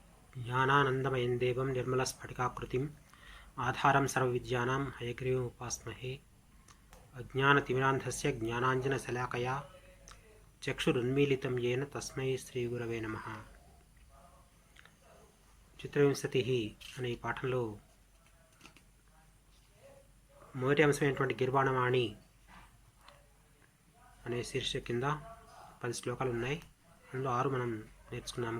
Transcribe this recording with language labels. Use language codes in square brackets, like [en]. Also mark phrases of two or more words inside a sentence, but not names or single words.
[sa] ज्ञानानन्दमयं देवं निर्मलस्फटिकाकृतिम् आधारं सर्वविद्यानां हयग्रीवमुपास्महे। अज्ञानतिमिरान्धस्य ज्ञानाञ्जनशलाकया चक्षुरुन्मीलितं येन तस्मै శ్రీగురవే నమః। [te] చిత్రవింశతిః అనే ఈ పాఠంలో మొదటి అంశమైనటువంటి గిర్వాణవాణి అనే శీర్షిక కింద 10 శ్లోకాలు ఉన్నాయి. అందులో 6 మనం నేర్చుకున్నాము.